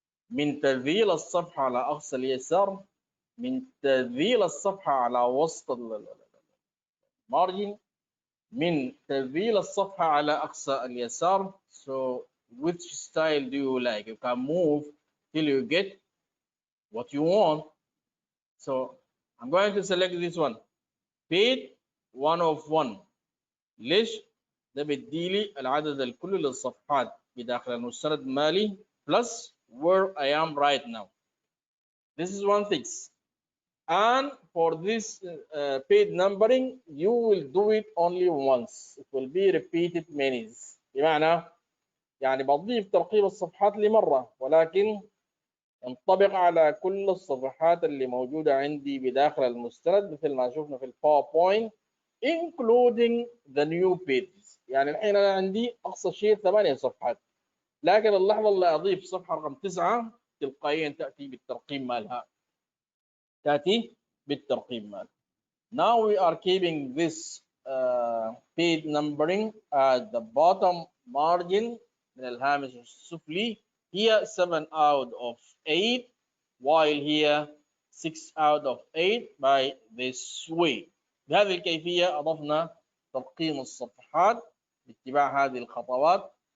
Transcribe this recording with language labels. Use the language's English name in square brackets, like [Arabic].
[Arabic] من تذييل الصفحة على أقصى اليسار، من تذييل الصفحة على وسط المارجن، من تذييل الصفحة على أقصى اليسار. [English] So which style do you like? You can move till you get what you want. So I'm going to select this one, page 1 of 1. [Arabic] ليش؟ ده بيديلي العدد الكلي للصفحات بداخل المستند المالي [English] plus where I am right now. This is one thing. And for this page numbering, you will do it only once. It will be repeated many. [Arabic] بمعنى يعني بضيف ترقيم الصفحات لمرة، ولكن ينطبق على كل الصفحات اللي موجودة عندي بداخل المستند مثل ما شفنا في الباوربوينت [English] including the new pages. [Arabic] يعني الحين أنا عندي أقصى شيء 8 صفحات، لكن اللحظة اللي أضيف صفحة رقم 9 تلقائيا تأتي بالترقيم مالها. تأتي بالترقيم مالها. [English] Now we are keeping this page numbering at the bottom margin [Arabic] من الهامش السفلي. [English] Here 7 out of 8, while here 6 out of 8 by this way. [Arabic] بهذه الكيفية أضفنا ترقيم الصفحات باتباع هذه الخطوات.